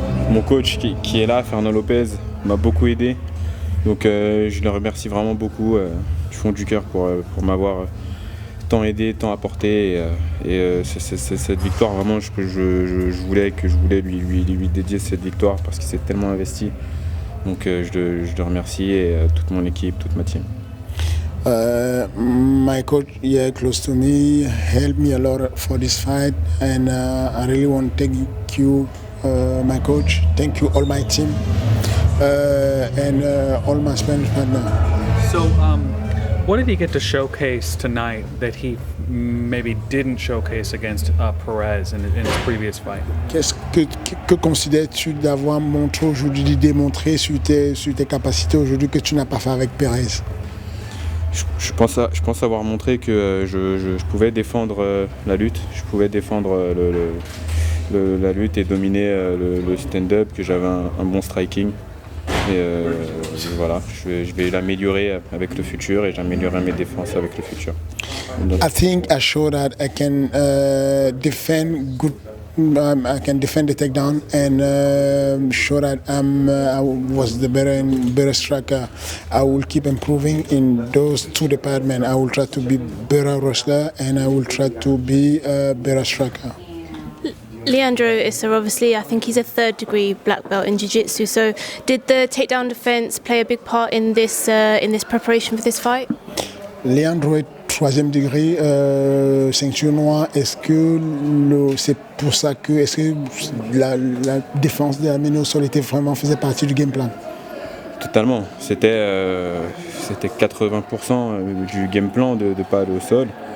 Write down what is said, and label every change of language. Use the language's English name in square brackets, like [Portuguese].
[French] Mon coach qui est là, Fernand Lopez, m'a beaucoup aidé. Donc je le remercie vraiment beaucoup du fond du cœur pour m'avoir tant aidé, tant apporté. Et cette victoire, vraiment, je voulais lui dédier cette victoire parce qu'il s'est tellement investi. Donc je le remercie et toute mon équipe, toute ma team. [English] My coach here close to me helped me a lot for this fight, and I really want to thank you, my coach. Thank you, all my team, and all my Spanish partners. So, what did he get to showcase tonight that he maybe didn't showcase against Perez in his previous fight? [French] Qu'est-ce que considères-tu d'avoir montré aujourd'hui, démontré sur tes capacités aujourd'hui que tu n'as pas fait avec Perez? Je pense avoir montré que je pouvais défendre la lutte, je pouvais défendre la lutte et dominer le stand-up, que j'avais un bon striking. Et voilà, je vais l'améliorer avec le futur et j'améliorerai mes défenses avec le futur. [English] I think I showed that I can defend good. I can defend the takedown and show that I was the better striker. I will keep improving in those two departments. I will try to be better wrestler and I will try to be a better striker. Leandro Issa, obviously, I think he's a third-degree black belt in jiu-jitsu. So, did the takedown defense play a big part in this preparation for this fight? [French] Leandro est troisième degré, ceinture noire. Est-ce que c'est pour ça que la défense de Ameno au sol faisait partie du game plan? Totalement. C'était 80% du game plan de pas aller au sol.